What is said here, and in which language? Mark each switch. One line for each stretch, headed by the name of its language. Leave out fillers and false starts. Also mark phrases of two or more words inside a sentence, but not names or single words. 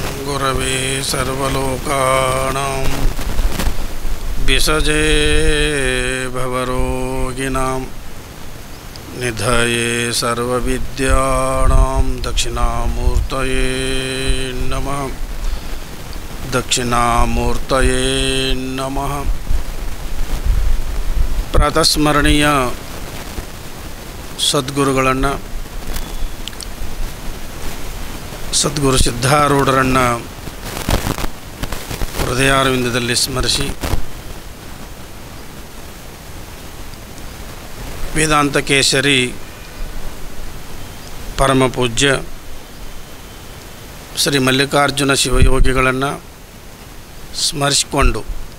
Sanskrit: गुरवे सर्वलोकानां विसजे भवरोगिणां निधये सर्वविद्यानां दक्षिणामूर्तये नमः। दक्षिणामूर्तये नमः।
Kannada: ಪ್ರಾತಸ್ಮರಣೀಯ ಸದ್ಗುರುಗಳನ್ನು, ಸದ್ಗುರು ಸಿದ್ಧಾರೂಢರನ್ನು ಹೃದಯಾರವಿಂದದಲ್ಲಿ ಸ್ಮರಿಸಿ, ವೇದಾಂತ ಕೇಸರಿ ಪರಮಪೂಜ್ಯ ಶ್ರೀ ಮಲ್ಲಿಕಾರ್ಜುನ ಶಿವಯೋಗಿಗಳನ್ನು ಸ್ಮರಿಸಿಕೊಂಡು,